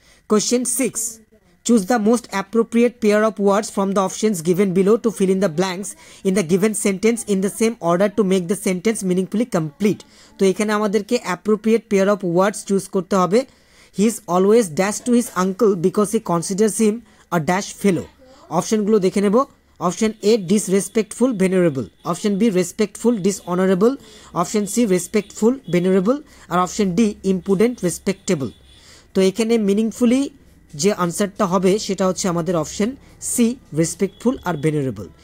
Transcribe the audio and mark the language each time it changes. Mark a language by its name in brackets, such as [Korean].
[English] Question 6। Choose the most appropriate pair of words from the options given below to fill in the blanks in the given sentence in the same order to make the sentence meaningfully complete. [Bangla] তো এখানে আমাদেরকে appropriate pair of words choose করতে হবে। [English] He is always dash to his uncle because he considers him a dash fellow. [Bangla] অপশনগুলো দেখে নেব। [English] Option A disrespectful venerable, option B respectful dishonourable, option C respectful venerable আর option D impudent respectable. [Bangla] তো এখানে meaningfully যে আনসারটা হবে সেটা হচ্ছে আমাদের অপশন সি রেসপেক্টফুল আর ভেনারেবল।